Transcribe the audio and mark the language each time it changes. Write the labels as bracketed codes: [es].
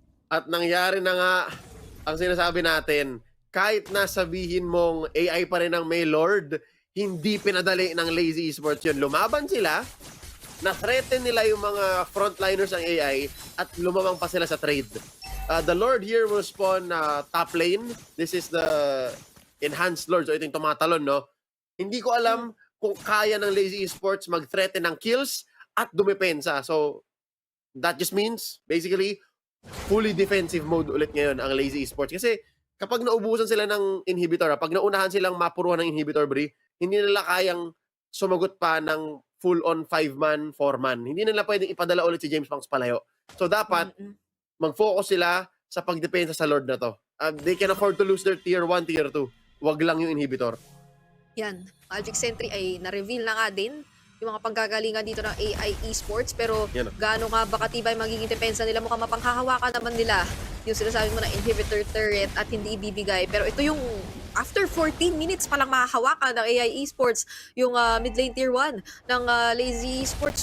[tl] At nangyari na nga ang sinasabi natin, kahit na sabihin mong AI pa rin ang may Lord, hindi pinadali ng Lazy Esports yun. Lumaban sila, na-threaten nila yung mga frontliners ng AI at lumamang pa sila sa trade. [en] The Lord here will spawn top lane. This is the enhanced Lord. So [tl] ito yung tumatalon, no? Hindi ko alam kung kaya ng Lazy Esports mag-threaten ng kills at dumepensa. [en] So that just means, basically, fully defensive mode [tl] ulit ngayon ang [en] Lazy Esports. [tl] Kasi kapag naubusan sila ng inhibitor, pag naunahan silang mapuruhan ng inhibitor, Bri, hindi nila kayang sumagot pa ng full-on 5-man, 4-man. Hindi nila pwedeng ipadala ulit si James Banks palayo. So dapat, mag-focus sila sa pagdepensa sa Lord na to. [en] They can afford to lose their tier 1, tier 2. [tl] Wag lang yung inhibitor. Yan, Magic Sentry ay na-reveal na nga din yung mga panggagalingan dito ng AI Esports, pero gaano nga ba katibay magiging depensa nila? Mukhang mapanghahawakan naman nila yung sinasabi mo na inhibitor turret at hindi ibibigay. Pero ito yung after 14 minutes palang mahahawakan ng AI Esports yung mid lane tier 1 ng Lazy Esports.